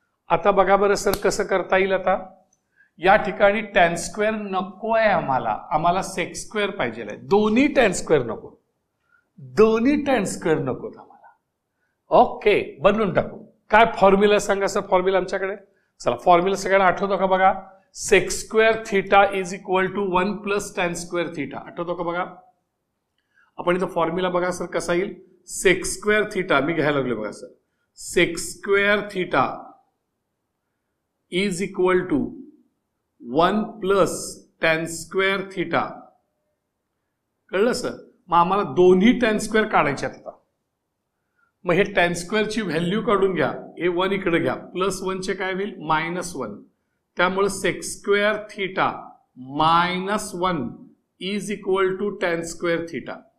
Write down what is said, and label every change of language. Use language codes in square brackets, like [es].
[mr] आता बघा बरं सर कसं करता येईल. आता या ठिकाणी tan स्क्वेअर नको आहे आम्हाला सेक स्क्वेअर पाहिजे आहे. दोन्ही tan स्क्वेअर नको, दोन्ही tan स्क्वेअर नको आम्हाला. ओके, बदलून टाकू. काय फॉर्म्युला सांगा सर, फॉर्म्युला आमच्याकडे. चला फॉर्म्युला सगळ्यांना आठवतो का बघा. [en] Sec square theta is equal to 1 plus tan square theta. [mr] आठवतो का बघा. आपण इथं फॉर्म्युला बघा सर कसा येईल. सेक स्क्वेअर थीटा मी घ्यायला लागलो बघा sir. [en] Sec square theta is equal to 1 plus tan square theta. [mr] कळलं सर. मग आम्हाला दोन्ही tan स्क्वेअर काढायचे आता. मग हे tan स्क्वेअरची व्हॅल्यू काढून घ्या. हे 1 इकडे घ्या. प्लस 1 चे काय होईल, -1. त्यामुळे sec square theta -1 is equal to tan square theta.